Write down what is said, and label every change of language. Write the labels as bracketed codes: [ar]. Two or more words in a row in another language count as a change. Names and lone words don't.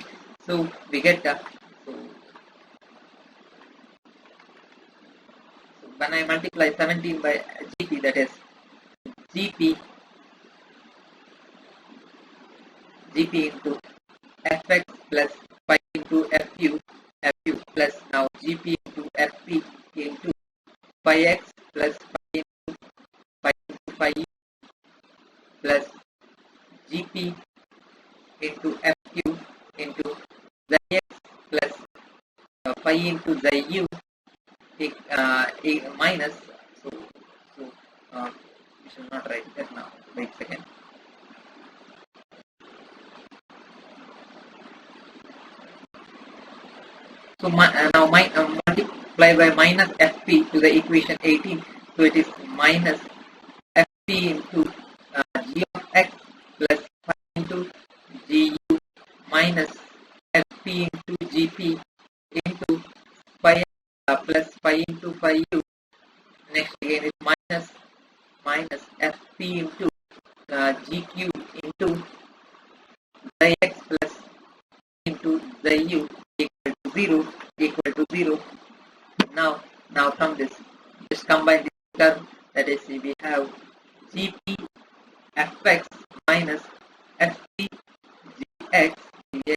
[en] So we get so when I multiply 17 by gp, that is gp into fx plus 5 into fu plus now gp into fp into phi x plus 5 into phi u plus gp into fq into xi x plus phi into xi u minus, so we shall not write that now. Wait a second. So now multiply by minus fp to the equation 18. So it is minus fp into g of x plus 5 into gu minus fp into gp into phi plus 5 into phi u. Next again is minus fp into gq into xi x plus into xi u equal to 0. Now from this, just combine this term, that is we have gp fx minus fp gx dx.